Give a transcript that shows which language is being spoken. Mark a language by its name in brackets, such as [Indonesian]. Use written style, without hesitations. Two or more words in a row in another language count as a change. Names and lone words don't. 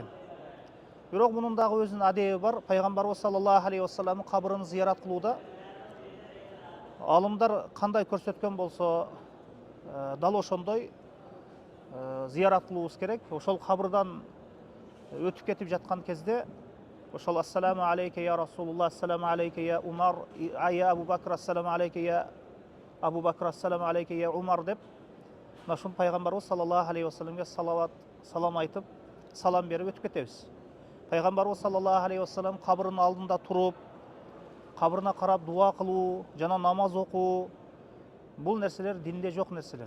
[Kyrgyz] Бирок мунун дагы өзүнүн адеби бар. Пайгамбарыбыз [Arabic] صلى الله عليه [Kyrgyz] вассаламдын кабырын зиярат кылууда алымдар кандай көрсөткөн болсо, дал ошондой зиярат кылуубуз керек. Ошол кабырдан өтүп кетип жаткан кезде ошол [Arabic] السلام عليك يا رسول الله، السلام عليك يا عمر، يا أبا بكر، السلام عليك يا أبا بكر، السلام عليك يا عمر [Kyrgyz] деп ошол пайгамбарыбыз [Arabic] صلى الله عليه [Kyrgyz] вассаламга салам айтып, салам берип өтүп кетебиз. Пайгамбарыбыз [Arabic] صلى الله عليه وسلم [Kyrgyz] кабырынын алдында туруп, кабырына карап дуа кылуу жана намаз окуу, бул нерселер динде жок нерселер.